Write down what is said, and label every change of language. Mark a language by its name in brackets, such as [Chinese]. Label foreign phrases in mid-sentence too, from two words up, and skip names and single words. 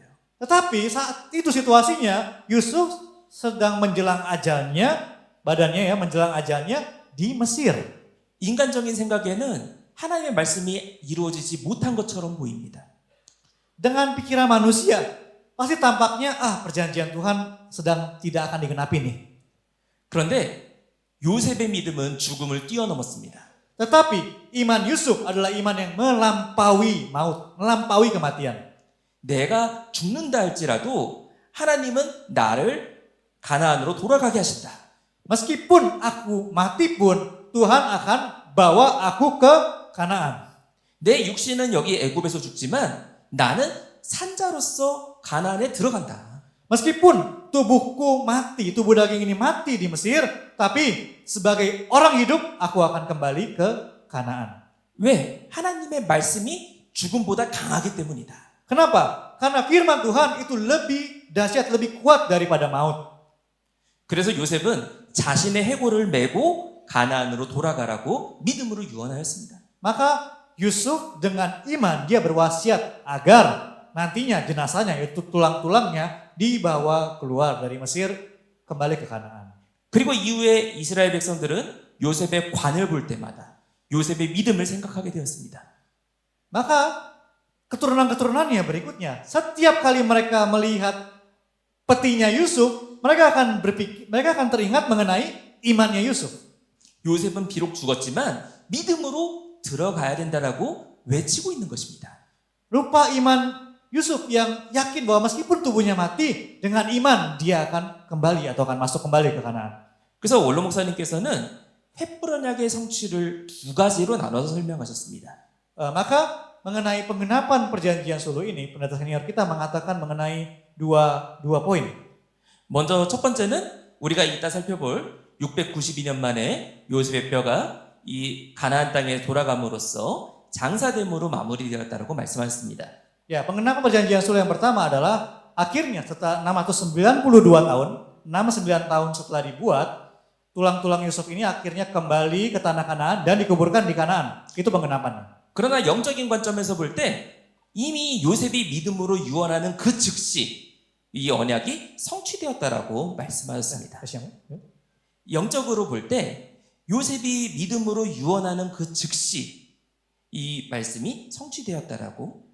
[Indonesian] Tetapi saat itu situasinya, Yusuf sedang menjelang ajalnya, badannya ya menjelang ajalnya di Mesir. [Korean] 인간적인 생각에는 하나님의 말씀이 이루어지지 못한 것처럼 보입니다. [Indonesian] Dengan pikiran manusia, pasti tampaknya perjanjian Tuhan sedang tidak akan digenapi nih. [Korean] 그런데 요셉의 믿음은 죽음을 뛰어넘었습니다. [Indonesian] Tetapi iman Yusuf adalah iman yang melampaui maut, melampaui kematian. [Korean] 내가 죽는다 할지라도 하나님은 나를 가나안으로 돌아가게 하신다. [Indonesian] Meskipun aku mati pun, Tuhan akan bawa aku ke Kanaan. [Korean] 내 육신은 여기 애굽에서 죽지만 나는 산자로서 가나안에 들어간다. [Indonesian] Meskipun tubuhku mati, tubuh daging ini mati di Mesir, tapi sebagai orang hidup aku akan kembali ke Kanaan. [Korean] 왜? 하나님의 말씀이 죽음보다 강하기 때문이다. [Indonesian] Kenapa? Karena firman Tuhan itu lebih dahsyat, lebih kuat daripada maut. [Korean] 그래서 요셉은 자신의 해골을 메고 가나안으로 돌아가라고 믿음으로 유언하였습니다. [Indonesian] Maka Yusuf dengan iman dia berwasiat agar nantinya jenazahnya yaitu tulang-tulangnya dibawa keluar dari Mesir kembali ke Kanaan. [Korean] 그리고 이후에 이스라엘 백성들은 요셉의 관을 볼 때마다 요셉의 믿음을 생각하게 되었습니다. [Indonesian] Maka keturunan-keturunannya berikutnya, setiap kali mereka melihat petinya Yusuf, mereka akan teringat mengenai imannya Yusuf. [Korean] 요셉은 비록 죽었지만 믿음으로 들어가야 된다라고 외치고 있는 것입니다. [Indonesian] Rupa iman Yusuf yang yakin bahwa meskipun tubuhnya mati, dengan iman dia akan kembali atau akan masuk kembali ke Kanaan. [Korean] 그래서 원로 목사님께서는 횃불 언약의 성취를 두 가지로 나눠서 설명하셨습니다. [Indonesian] Maka mengenai penggenapan perjanjian sulu ini, pendeta senior kita mengatakan mengenai dua poin. [Korean] 먼저 첫 번째는 우리가 이따 살펴볼 692년 만에 요셉의 뼈가 이 가나안 땅에 돌아감으로써 장사됨으로 마무리되었다라고 말씀하셨습니다. [Indonesian] Ya, pengenapan perjanjian sulu yang pertama adalah akhirnya setelah 692 tahun, 69 tahun setelah dibuat, tulang-tulang Yusuf ini akhirnya kembali ke tanah Kanaan dan dikuburkan di Kanaan. Itu penggenapannya. [Korean] 그러나 영적인 관점에서 볼 때 이미 요셉이 믿음으로 유언하는 그 즉시 이 언약이 성취되었다라고 말씀하셨습니다. 영적으로 볼 때 요셉이 믿음으로 유언하는 그 즉시 이 말씀이 성취되었다라고